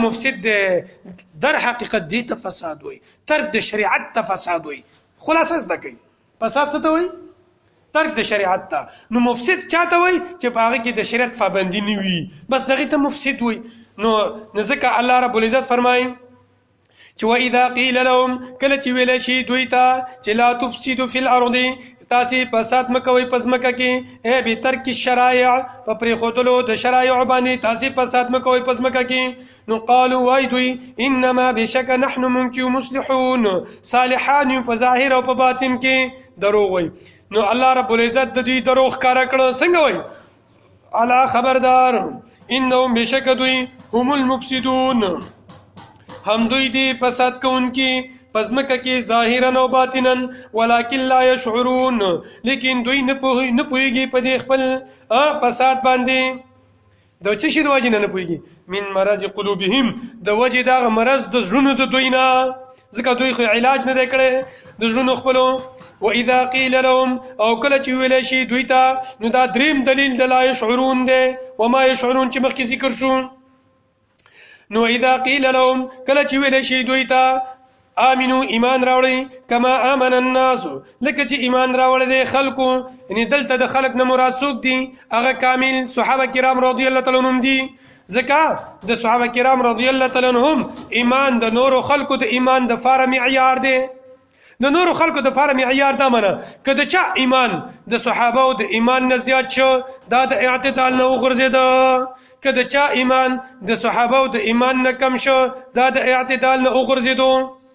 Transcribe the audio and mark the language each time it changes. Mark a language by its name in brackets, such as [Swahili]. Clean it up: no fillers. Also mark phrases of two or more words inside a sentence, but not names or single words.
[Pashto] مفسد دی در حقیقت دی ته فساد وای ترک د شریعت ته فساد وای خلاصه زده کوي فساد څه ته وای ترک د شریعت ته نو مفسد چاته وای چې په هغه کې د شریعت پابندي نه وي بس دغه ته مفسد وای نو ځکه الله رب العزت فرمایي چې [Arabic] واذا قيل لهم [Pashto] کله چې ویل شي دوی ته چې [Arabic] لا تفسدوا في الارض [Pashto] تاسو فساد مکوئ پزمکه کې به ترک الشرائع په پرې خودلو د شرایع باندې تاسو فساد مکوئ پزمکه کې نو قالوا وای دوی انما بشک [Arabic] نحن منكم مصلحون [Pashto] صالحان په ظاهر او په باطن کې دروغ وای نو الله رب العزت د دوی دروغ کار کړ څنګه وای الا خبردار انهم بشک دوی [Arabic] هم المفسدون [Pashto] هم دوی دی فساد کوونکی پزمکه کې ظاهرا او باطنا [Arabic] ولکن لا [Pashto] يشعرون لیکن دوی نه پوهیږي په دې خپل فساد باندې د څه شي د وجه نه پوهیږي [Arabic] من مرض قلوبهم [Pashto] د وجه دا مرض د زړونو د دوی نه ځکه دوی خو علاج نه کړي د زړونو خپلو [Arabic] واذا قيل لهم [Pashto] او کله چې ویل شي دوی ته نو دا دریم دلیل د [Arabic] لا يشعرون [Pashto] دی [Arabic] وما يشعرون [Pashto] چې مخکې ذکر شو نو [Arabic] اذا قيل لهم [Pashto] کله چې ویل شي دوی ته امنو ایمان راوړی [Arabic] کما امن الناس [Pashto] لکه چې ایمان راوړل دي خلکو یعنی دلته د خلک نه مراد څوک دي هغه کامل صحابه کرام [Arabic] رضی الله تعالی عنهم [Pashto] دي ځکه د صحابه کرام [Arabic] رضی الله تعالی عنهم [Pashto] ایمان د نور خلکو د ایمان د فار معیار دی د نور خلکو د فار معیار دا منه کله چې ایمان د صحابه او د ایمان نه زیات شو دا د اعتدال نه وغورځید کله چې ایمان د صحابه او د ایمان نه کم شو دا د اعتدال نه وغورځید